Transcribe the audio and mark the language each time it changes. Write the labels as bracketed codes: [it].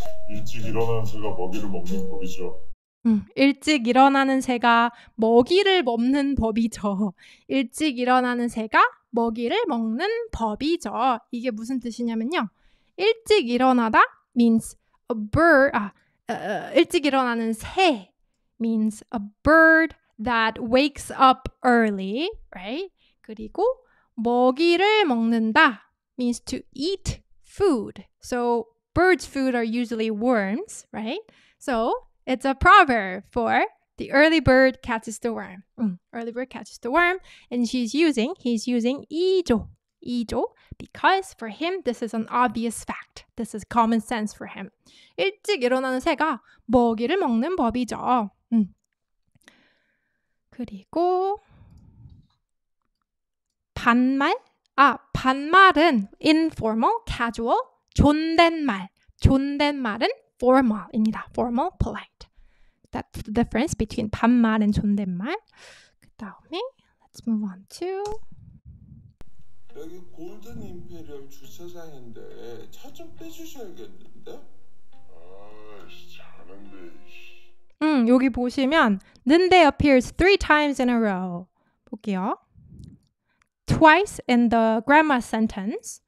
[ko] 일찍 일어나는 새가 먹이를 먹는 법이죠. 일찍 일어나는 새가 먹이를 먹는 법이죠. 일찍 일어나는 새가 먹이를 먹는 법이죠. 이게 무슨 뜻이냐면요. [en] 일찍 일어나다 means a bird. [ko] 일찍 일어나는 새 [en] means a bird that wakes up early, right? [ko] 그리고 먹이를 먹는다 [en] means to eat food. So birds' food are usually worms, right? So it's a proverb for the early bird catches the worm. Early bird catches the worm. And he's using 2조 because for him, this is an obvious fact. This is common sense for him. [ko] 일찍 일어나는 새가 먹이를 먹는 법이죠. 그리고 반말? [en] 반말은 informal, casual, 존댓말은 formal입니다. Formal, polite. That's the difference between 반말 and 존댓말. [ko] 그 다음에 [en] let's move on to [ko] 여기 골든 임페리얼 주차장인데 차 좀 빼주셔야겠는데? 아이씨 자는데. [en] 여기 보시면 는데 appears 3 times in a row. [ko] 볼게요. [en] Twice in the grammar sentence.